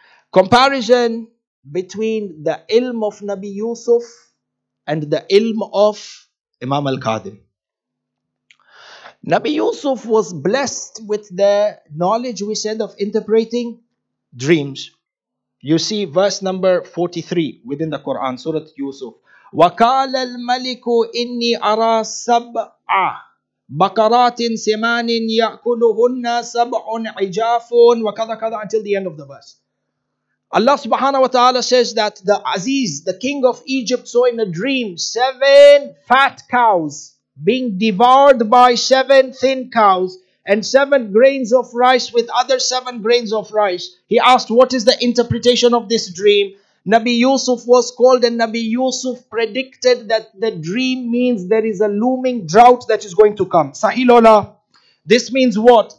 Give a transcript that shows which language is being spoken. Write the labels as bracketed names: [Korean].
[English] Comparison between the ilm of Nabi Yusuf and the ilm of Imam al-Kadhim. Nabi Yusuf was blessed with the knowledge, we said, of interpreting dreams. You see verse number 43 within the Quran, Surah Yusuf. [Arabic] وَقَالَ الْمَلِكُ إِنِّي أَرَى سَبْعَ بَقَرَاتٍ سِمَانٍ يَأْكُلُهُنَّ سَبْعٌ عِجَافٌ وَكَذَا [English] until the end of the verse. Allah subhanahu wa ta'ala says that the Aziz, the king of Egypt, saw in a dream 7 fat cows being devoured by 7 thin cows and 7 grains of rice with other 7 grains of rice. He asked, what is the interpretation of this dream? Nabi Yusuf was called, and Nabi Yusuf predicted that the dream means there is a looming drought that is going to come. Sahih Lola. This means what?